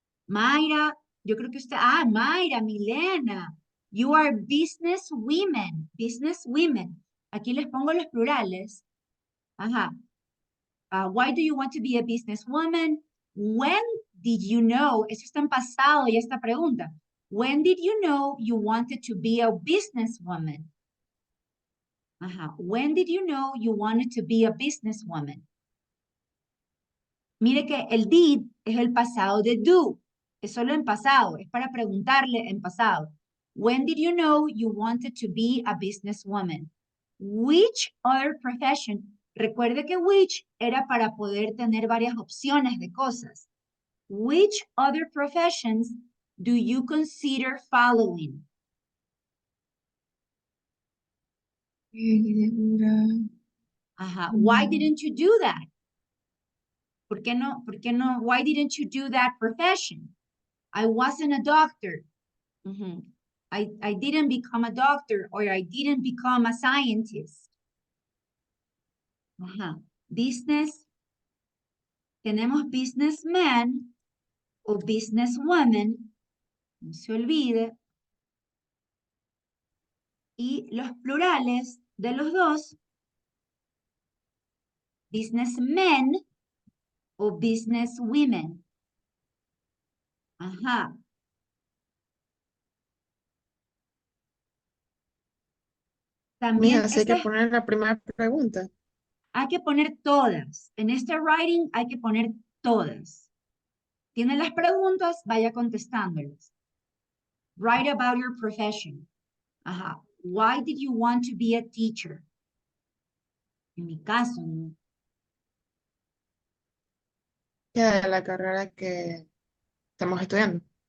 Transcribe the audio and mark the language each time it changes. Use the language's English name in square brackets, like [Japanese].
[Spanish] Mayra, yo creo que usted, Mayra, Milena, [English] you are business women. [Spanish] Aquí les pongo los plurales. Ajá. [English] Why do you want to be a businesswoman? When did you know? [Spanish] Eso está en pasado ya esta pregunta. [English] When did you know you wanted to be a businesswoman? [Spanish] Ajá. [English] When did you know you wanted to be a businesswoman? [Spanish] Mire que el did es el pasado de do. Es solo en pasado. Es para preguntarle en pasado. [English] When did you know you wanted to be a businesswoman? Which other profession? [Spanish] Recuerde que which era para poder tener varias opciones de cosas. [English] Which other professions do you consider following? [Spanish] Ajá. [English] Why didn't you do that? [Spanish] ¿Por qué no? [English] Why didn't you do that profession? I wasn't a doctor. I didn't become a doctor, or I didn't become a scientist. [Spanish] Ajá. [English] Business. [Spanish] Tenemos businessman o businesswoman. No se olvide. Y los plurales de los dos. Businessmen o businesswomen. Ajá. También Mija, así hay que poner la primera pregunta. hay que poner todas. En este writing hay que poner todas. Tiene las preguntas, vaya contestándolas. [English] Write about your profession. [Spanish] Ajá. [English] Why did you want to be a teacher? [Spanish] En mi caso, ¿no? Ya de la carrera que estamos estudiando.